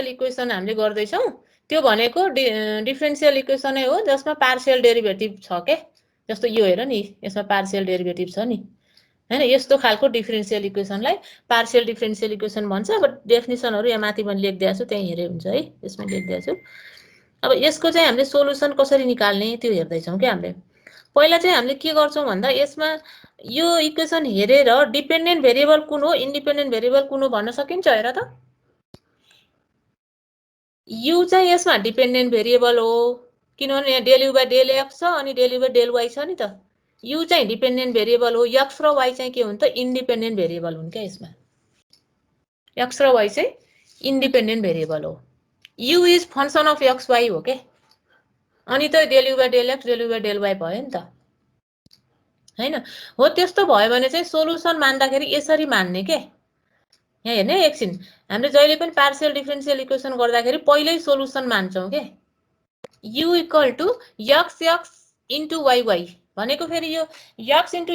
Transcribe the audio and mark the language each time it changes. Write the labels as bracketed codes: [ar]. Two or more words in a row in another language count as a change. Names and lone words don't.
[ne] इक्वेसन हामीले गर्दैछौँ त्यो भनेको [en] differential equation [ne] हो जसमा [en] partial derivative [ne] छ के जस्तो यो हेर नि यसमा [en] partial derivative [ne] छ नि हैन यस्तो खालको [en] differential equation partial differential equation [ne] भन्छ अब डेफिनिसनहरु यहाँ माथि मैले लेख्दिएको छु त्यही हेरे हुन्छ है यसमा लेख्दिएको छु अब यसको चाहिँ हामीले सोलुसन कसरी निकाल्ने त्यो हेर्दै छौं के हामीले पहिला चाहिँ हामीले के गर्छौं भन्दा यसमा यो इक्वेसन हेरेर [en] dependent variable [ne] कुन हो [en] independent variable [ne] कुन हो भन्न सकिन्छ हेर त u चाहिँ यसमा [en] dependent variable [ne] हो किनभने यहाँ [en] del u by del x [ne] छ अनि [en] del u by del y [ne] छ नि त u चाहिँ [en] dependent variable [ne] हो x र y चाहिँ के हुन् त [en] independent variable [ne] हुन् के यसमा x र y चाहिँ [en] independent variable [ne] हो [en] u is function of x y [ne] हो के अनि त [en] del u by del x del u by del y [ne] भयो नि त हैन हो त्यस्तो भयो भने चाहिँ सोलुसन मान्दाखेरि यसरी मान्ने के यहाँ हेर्ने एकछिन हामीले जहिले पनि [en] partial differential equation [ne] गर्दाखेरि पहिल्यै सोलुसन मान्छौं के [en] u equal to x x into y y [ne] भनेको फेरि यो [en] x into